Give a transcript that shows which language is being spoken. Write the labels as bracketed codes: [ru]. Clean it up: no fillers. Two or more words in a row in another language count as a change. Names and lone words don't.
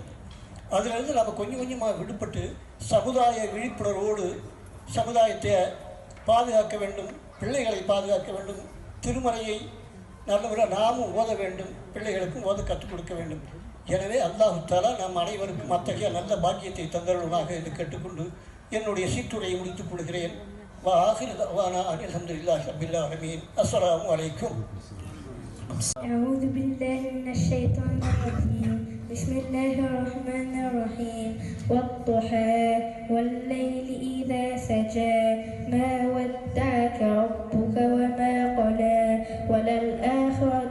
[ta] அதிலிருந்து நம்ம கொஞ்சம் கொஞ்சமாக விடுபட்டு சமுதாய விழிப்புணர்வோடு சமுதாயத்தை பாதுகாக்க வேண்டும், பிள்ளைகளை பாதுகாக்க வேண்டும், திருமறையை நல்லவராக நாமும் ஓத வேண்டும், பிள்ளைகளுக்கும் ஓத கற்றுக் கொடுக்க வேண்டும். எனவே அல்லாஹ் தஆலா நம் அனைவருக்கும் அத்தகைய நல்ல பாக்கியத்தை தந்தருள்வாக என்று கேட்டுக்கொண்டு என்னுடைய சீட்டுரையை முடித்துக் கொள்கிறேன். [ar] وآخر دعوانا أن الحمد لله رب العالمين. السلام عليكم. أعوذ بالله من الشيطان الرجيم. بسم الله الرحمن الرحيم. والضحى والليل إذا سجى ما ودعك ربك وما قلى وللآخرة